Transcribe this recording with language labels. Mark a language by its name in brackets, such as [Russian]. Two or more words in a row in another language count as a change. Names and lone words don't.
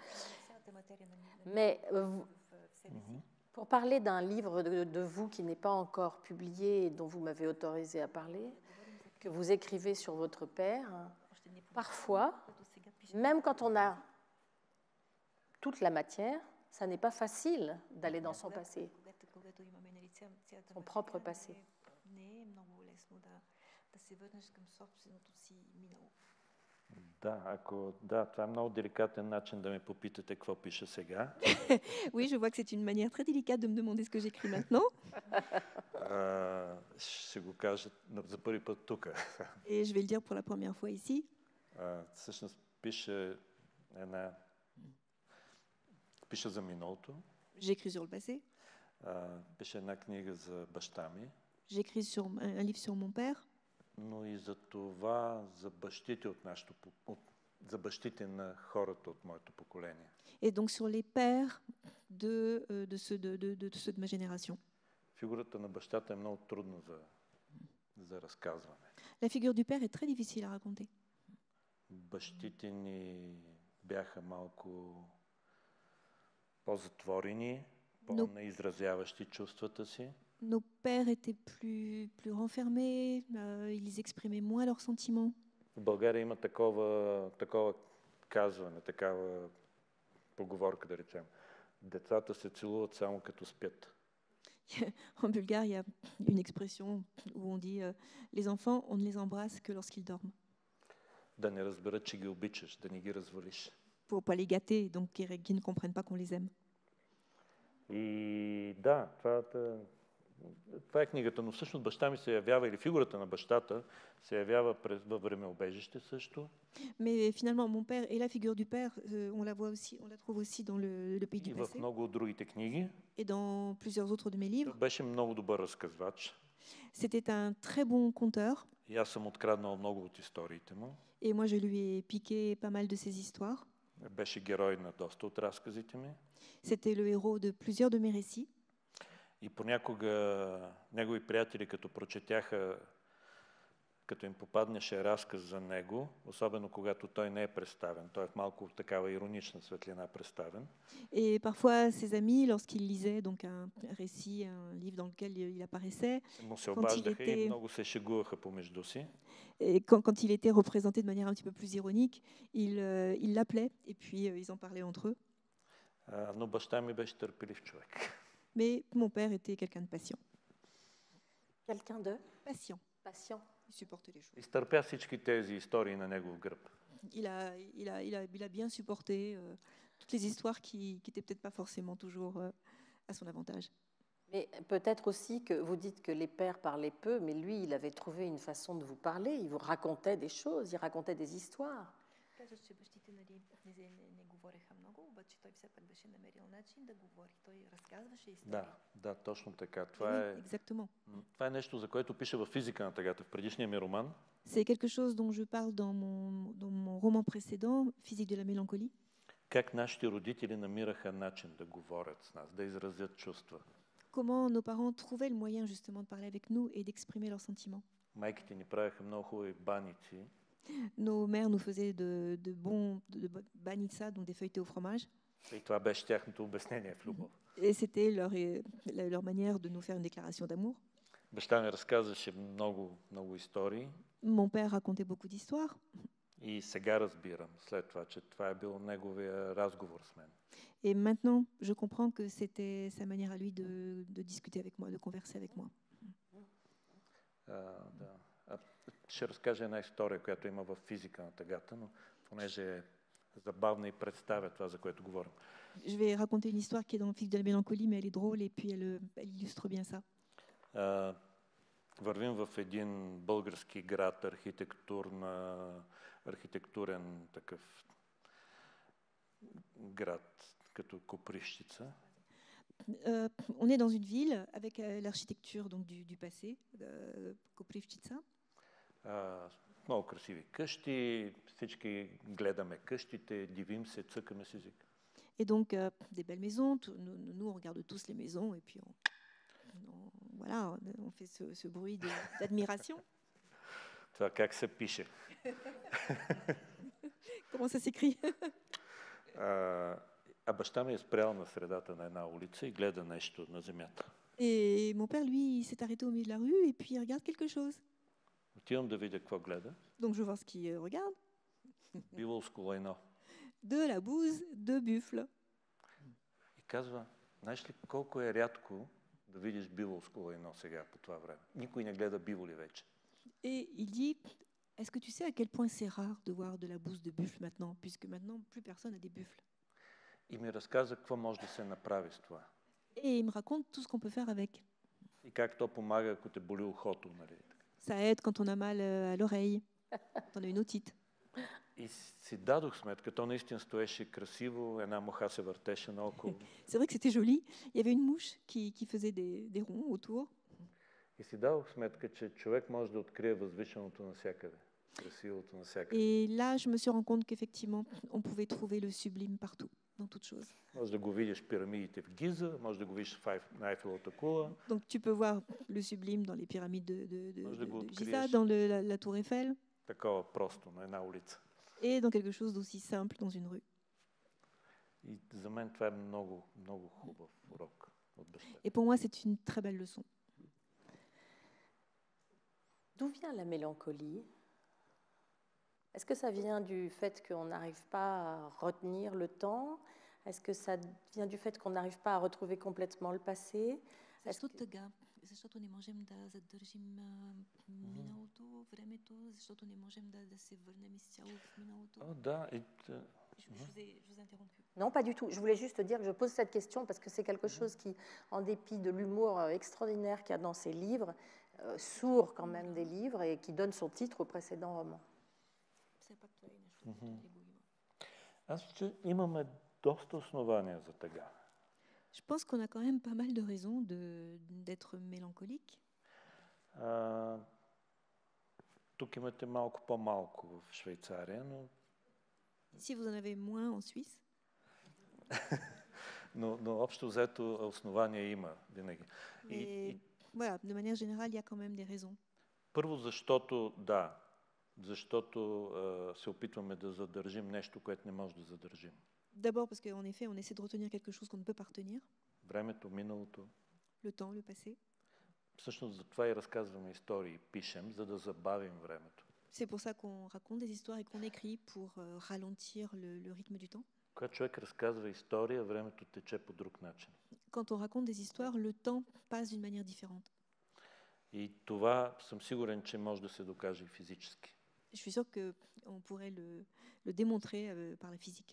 [French] Mais pour parler d'un livre de vous qui n'est pas encore publié et dont vous m'avez autorisé à parler, que vous écrivez sur votre père, parfois, même quand on a toute la matière, ça n'est pas facile d'aller dans son passé. [Bulgarian] където имаме нали, цялата [French] Son propre [Bulgarian] материя, [French] passé. [Bulgarian] не е много лесно да се върнеш към собственото си минало. Това е много деликатен начин да ме попитате какво пиша сега. [French] Oui, je vois que c'est une manière très délicate de me demander ce que j'écris maintenant. [Bulgarian] Ще го кажа за първи път тук. [French] Et je vais le dire pour la première fois ici. [Bulgarian] Всъщност пиша за миналото. [French] J'écris sur le passé. [Bulgarian] Пиша една книга за баща ми. [French] J'écris sur un livre sur mon père. [Bulgarian] Но и за това, за бащите за бащите на хората от моето поколение. [French] Et donc sur les pères de ceux de ma génération. [Bulgarian] Фигурата на бащата е много трудна за разказване. [French] La figure du père est très difficile à raconter. [Bulgarian] Бащите ни бяха малко по-затворени, по-неизразяващи чувствата си. [French] Nos pères étaient plus renfermés, ils exprimaient moins leurs sentiments. [Bulgarian] В България има такова казване, такава поговорка, да речем. Децата се целуват само като спят. [French] En Bulgare, il y a une expression où on dit les enfants, on ne les embrasse que lorsqu'ils dorment. [Bulgarian] Да не разберат, че ги обичаш, да не ги развалиш. [French] Pour pas les gâter, donc qui ne comprennent pas qu'on les aime. [Bulgarian] И да, това е книгата, но всъщност баща ми се явява, или фигурата на бащата се явява във времеобежище също. [French] Mais finalement, mon père et la figure du père, on la voit aussi, on la trouve aussi dans le pays du [Bulgarian] И в [French] passé [Bulgarian] много от другите книги. [French] et dans plusieurs autres de mes livres. [Bulgarian] Беше много добър разказвач. [French] C'était un très bon conteur. [Bulgarian] И аз съм откраднал много от историите му. [French] Et moi, je lui ai piqué pas mal de ses histoires. [Bulgarian] Беше герой на доста от разказите ми. [French] C'était le héros de plusieurs de mes récits. [Bulgarian] И понякога негови приятели, като прочетяха, като им попаднеше разказ за него, особено когато той не е представен, той е в малко такава иронична светлина представен. [French] Et parfois, ses amis, lorsqu'ils lisaient donc un récit, un livre dans lequel il apparaissait, [Bulgarian] Му се обаждаха и много се шегуваха помежду си. [French] et quand il était représenté de manière un petit peu plus ironique, ils l'appelaient et puis ils en parlaient entre eux. [Bulgarian] Но баща ми беше търпелив човек. [French] Mais mon père était quelqu'un de patient. Quelqu'un de Patient. patient. Il supportait les choses. [Bulgarian] Изтърпя всички тези истории на негов гръб. [French] Il a bien supporté toutes les histoires qui n'étaient peut-être pas forcément toujours à son avantage. Mais peut-être aussi que vous dites que les pères parlaient peu, mais lui, il avait trouvé une façon de vous parler. Il vous racontait des choses, il racontait des histoires. [Bulgarian] Казваш, че бащите не говореха много, обаче той все пак беше намерил начин да говори. Той разказваше истории. Да, точно така. Това е нещо, за което пиша във Физика на тъгата, в предишния ми роман. [French] C'est quelque chose dont je parle dans mon roman précédent, Physique de la mélancolie. [Bulgarian] Как нашите родители намираха начин да говорят с нас, да изразят чувства. [French] Comment nos parents trouvaient le moyen justement de parler avec nous et d'exprimer leurs sentiments. [Bulgarian] Майките ни правеха много хубави баници. [French] Nos mères nous faisaient de banitsa, donc des feuilletés au fromage. [Bulgarian] И това беше тяхното обяснение в любов. [French] Et c'était leur manière de nous faire une déclaration d'amour. [Bulgarian] Баща ми разказваше много истории. [French] Mon père racontait beaucoup d'histoires. [Bulgarian] И сега разбирам след това, че това е бил неговия разговор с мен. [French] Et maintenant, je comprends que c'était sa manière à lui de discuter avec moi, de converser avec moi. [Bulgarian] Ще разкажа една история, която има в Физика на тъгата, но понеже е забавна и представя това, за което говорим. [French] Je vais raconter une histoire qui est dans Physique de la mélancolie, mais elle est drôle et puis elle illustre bien ça. [Bulgarian] Вървим в един български град, архитектурен такъв град, като Копривщица. [French] On est dans une ville avec l'architecture donc du passé, Koprivčica. [Bulgarian] Много красиви къщи, всички гледаме къщите, дивим се, цъкаме с език. [French] Et donc des belles maisons, nous on regarde tous les maisons et puis on fait ce bruit d'admiration. [Bulgarian] Това как се пише? [French] Comment ça s'écrit? [Bulgarian] А баща ми е спрял на средата на една улица и гледа нещо на земята. [French] Et mon père, lui, il s'est arrêté au milieu de la rue et puis il regarde quelque chose. [Bulgarian] Отивам да видя какво гледа. [French] Donc je vois ce qu'il regarde. [Bulgarian] Биволско лайно. [French] De la bouse de buffle. [Bulgarian] И казва, знаеш ли колко е рядко да видиш Биволско войно сега по това време. Никой не гледа биволи вече. [French] Et il dit, est-ce que tu sais à quel point c'est rare de voir de la bouse de buffle maintenant, puisque maintenant plus personne n'a des buffles. [Bulgarian] И ми разказа какво може да се направи с това. [French] Et il me raconte tout ce qu'on peut faire avec. [Bulgarian] И как то помага, ако те боли ухото. Нали? [French] Ça aide quand on a mal à l'oreille, quand on a une otite. [Bulgarian] И си дадох сметка, то наистина стоеше красиво, една муха се въртеше наоколо. [French] C'est vrai que c'était joli. Il y avait une mouche qui faisait des ronds autour. [Bulgarian] И си дадох сметка, че човек може да открие възвишеното навсякъде, красивото навсякъде. [French] Et là, je me suis rendu compte qu'effectivement, on pouvait trouver le sublime partout, dans toute chose. [Bulgarian] Може да го видиш пирамидите в Гиза, може да го видиш на Айфеловата кула. [French] Donc tu peux voir le sublime dans les pyramides de [Bulgarian] Може да го [French] Giza, [Bulgarian] откриеш [French] dans la tour Eiffel, [Bulgarian] такова просто, на една улица. [French] et dans quelque chose d'aussi simple dans une rue. [Bulgarian] И за мен това е много, много хубав урок от баща. [French] Et pour moi, c'est une très belle leçon. D'où vient la mélancolie? Est-ce que ça vient du fait qu'on n'arrive pas à retenir le temps? Est-ce que ça vient du fait qu'on n'arrive pas à retrouver complètement le passé? [Bulgarian] Защо тъга? Защото не можем да задържим миналото, времето, защото не можем да се върнем изцяло в миналото. Да. [French] Je vous ai interrompu. Non, pas du tout. Je voulais juste dire que je pose cette question parce que c'est quelque chose qui, en dépit de l'humour extraordinaire qu'il y a dans ces livres, sourd quand même des livres et qui donne son titre au précédent roman. [Bulgarian] Аз че имаме доста основания за тъга. [French] Je pense qu'on a quand même pas mal de raisons d'être mélancolique. [Bulgarian] Тук имате малко по-малко в Швейцария, но... [French] Si vous en avez moins en Suisse. [Bulgarian] но общо взето основания има винаги. [French] Voilà, de manière générale, il y a quand même des raisons. [Bulgarian] Първо, защото се опитваме да задържим нещо, което не може да задържим. [French] D'abord parce qu'en effet, on essaie de retenir quelque chose qu'on ne peut pas retenir. [Bulgarian] Времето, миналото. [French] Le temps, le passé. [Bulgarian] Всъщност за това и разказваме истории, пишем, за да забавим времето. [French] C'est pour ça qu'on raconte des histoires et qu'on écrit pour ralentir le rythme du temps. [Bulgarian] Когато човек разказва история, времето тече по друг начин. [French] Quand on raconte des histoires, le temps passe d'une manière différente. [Bulgarian] И това съм сигурен, че може да се докаже и физически. [French] Je suis sûre qu'on pourrait le démontrer par la physique.